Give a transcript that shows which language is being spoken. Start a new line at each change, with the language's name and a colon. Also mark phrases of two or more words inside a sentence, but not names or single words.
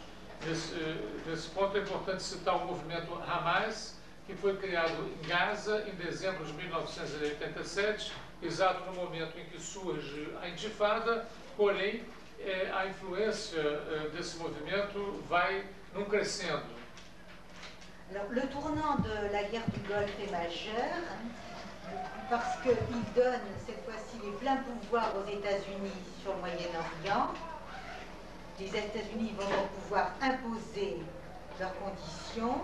Portuguese: Nesse ponto é importante citar o movimento Hamas, que foi criado em Gaza em dezembro de 1987, exato no momento em que surge a Intifada, porém a influência desse movimento vai num crescendo.
French: Alors, le tournant de la guerre du Golfe est majeur parce qu'il donne cette fois-ci les pleins pouvoirs aux États-Unis sur le Moyen-Orient. Les États-Unis vont donc pouvoir imposer leurs conditions.